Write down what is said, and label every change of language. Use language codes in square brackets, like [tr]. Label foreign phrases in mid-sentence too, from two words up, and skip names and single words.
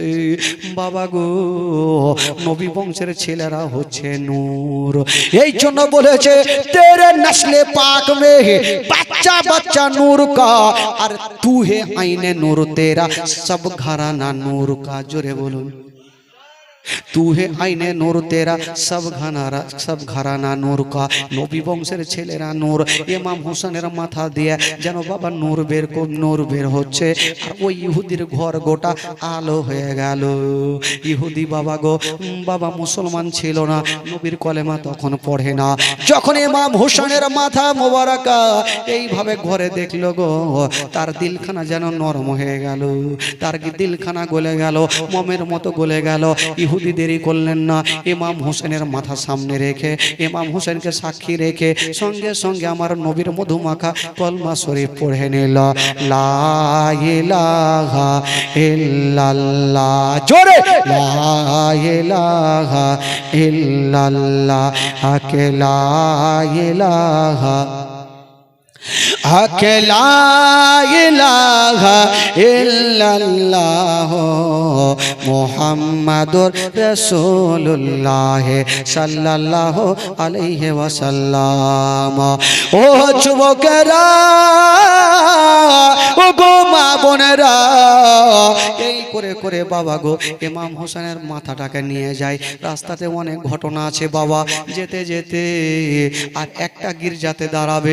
[bn] বাবা গো নবী বংশের ছেলেরা হচ্ছে নূর, এই জন্য বলেছে [ur] تیرے نسل پاک میں بچہ بچہ نور کا [bn] আর [ur] تو ہے عین نور تیرا سب گھرانہ نور کا. [bn] জোরে বলুন, [ur] تو ہے عین نور تیرا سب گھرانہ نور کا. [bn] নবী বংশের ছেলেরা নূর ইমাম হুসেনের মাথা দিয়ে যেন বাবা নূর বের হচ্ছে আর ওই ইহুদির ঘর গোটা আলো হয়ে গেল। ইহুদী বাবা গো বাবা মুসলমান ছিল না, নবীর কলেমা তখন পড়ে না। যখন ইমাম হুসেনের মাথা মোবারকা এইভাবে ঘরে দেখলো গো তার দিলখানা যেন নরম হয়ে গেল, তার দিলখানা গলে গেল, মোমের মতো গলে গেল। ইহুদি দেরি করলেন না, ইমাম হোসেনের মাথা সামনে রেখে ইমাম হোসেনকে সাক্ষী রেখে সঙ্গে সঙ্গে আমার নবীর মধুমাখা কলমা শরীফ পড়ে নিল, [ar] لا إله إلا الله. জোরে لا إله إلا الله, কে لا إله لا إله إلا الله محمد رسول الله صلى الله عليه وسلم. [bn] ও যুবকেরা, ও গো মা বোনেরা, এই করে করে বাবা গো ইমাম হোসেনের মাথাটাকে নিয়ে যায়। রাস্তাতে অনেক ঘটনা আছে বাবা, যেতে যেতে আর একটা গির্জাতে দাঁড়াবে।